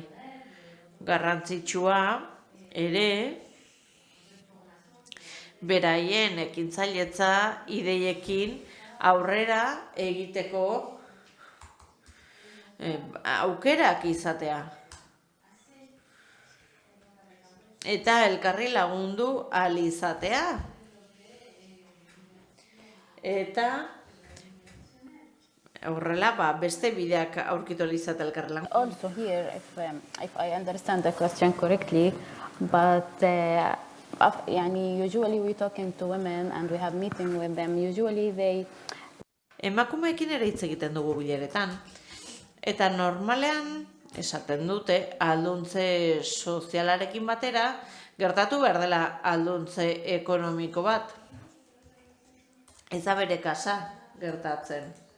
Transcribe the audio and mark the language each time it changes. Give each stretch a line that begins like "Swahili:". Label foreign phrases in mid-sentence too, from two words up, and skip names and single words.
Basque: Garrantzitsua ere, beraien ekintzailetza ideiekin aurrera egiteko aukerak izatea. Eta elkarri lagundu ahal izatea. Eta horrela beste bideak aurkitu ahal izatea elkarri lagundu.
English: Also here, if I understand the question correctly, but usually we talking to women and we have meeting with them. Usually they...
Basque: Emakumeekin ere hitz egiten dugu bileretan. Eta normalean esaten dute alduntze sozialarekin batera gertatu behar dela alduntze ekonomiko bat. Ez da bere kasa gertatzen.